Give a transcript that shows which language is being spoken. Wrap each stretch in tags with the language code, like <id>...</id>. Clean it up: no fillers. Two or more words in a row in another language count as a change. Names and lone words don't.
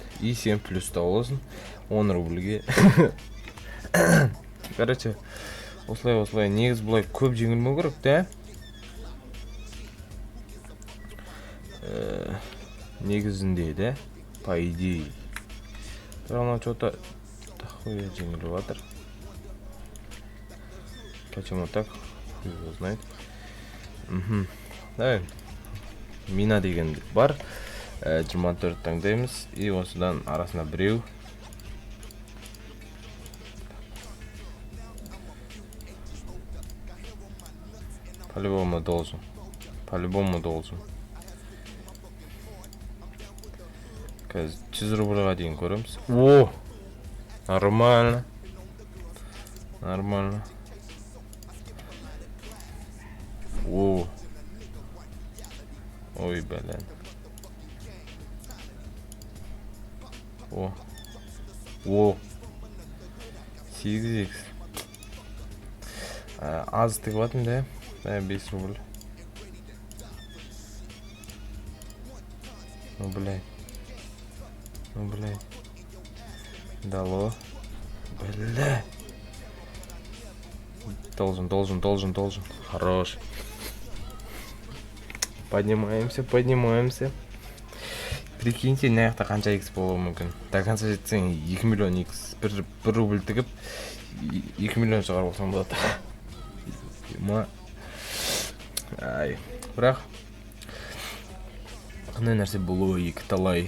<kk>И 7 плюс болсын. 10 рубльге. Короче, осылай негіз бұлай көп жеңілмеу керек, да? Негізінде, да?</kk> <ru>По идее.</ru> <kk>Бірақ ана</kk> <ru>что-то такое</ru> <kk>жеңіліп жатыр.</kk> <ru>Почему так? Хуй его знает.</ru> <kk>Да. Мина деген бар. 24 таңдаймыз. И осыдан арасына біреу.</kk> <ru>По-любому должен.</ru> <kk>Қазір 100 рубльға дейін көреміз.</kk> <ru>О! Нормально. О! Ой, блин. О! 8x.</ru> <kk>Аз тігіп атым, да? 5 рубль.</kk> <ru>Ну, блядь. Дало. Блядь. Должен. Хорош. Поднимаемся.</ru> <kk>Прикиньте, наяқта қанша x болуы мүмкін. До конца жетсең 2 миллион x. 1 рубль тігіп 2 миллион шығарып олсаң болады. Ай, бірақ қандай нәрсе болуы екі талай.</kk>